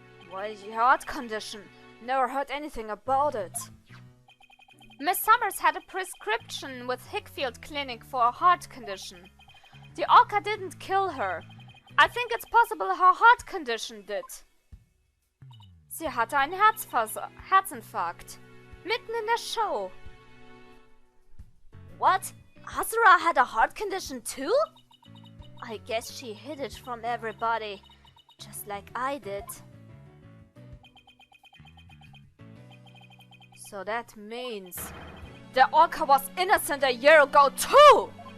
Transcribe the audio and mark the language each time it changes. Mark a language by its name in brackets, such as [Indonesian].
[English] Why is your heart condition? Never heard anything about it. Miss Summers had a prescription with Hickfield Clinic for a heart condition. The orca didn't kill her. I think it's possible her heart condition did. [German] Sie hatte einen Herzinfarkt. Mitten in der Show. [English] What? Azura had a heart condition too? I guess she hid it from everybody, just like I did. So that means the orca was innocent a year ago too!